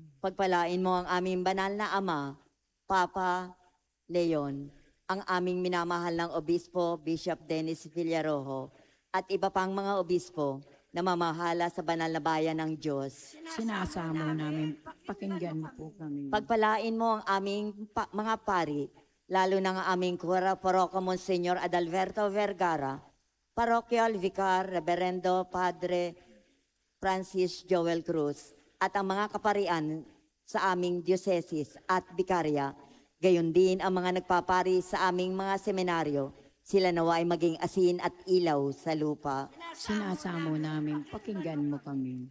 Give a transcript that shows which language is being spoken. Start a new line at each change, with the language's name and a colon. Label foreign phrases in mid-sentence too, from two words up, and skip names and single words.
Filipino: Pagpalain mo ang aming banal na Ama, Papa Leon, ang aming minamahal ng Obispo, Bishop Dennis Villarojo, at iba pang mga obispo na mamahala sa banal na bayan ng Diyos. Sinasamo namin, pakinggan mo po kami. Pagpalain mo ang aming mga pari, lalo na ang aming
Spanish: Cura Parroco
Filipino: Monsignor Adalberto Vergara,
English: Parochial Vicar
Spanish: Reverendo Padre
Filipino: Francis Joel Cruz, at ang mga kaparian sa aming diocese at bikarya, gayon din ang mga nagpapari sa aming mga seminaryo, sila nawa ay maging asin at ilaw sa lupa. Sinasamo namin, pakinggan mo kami.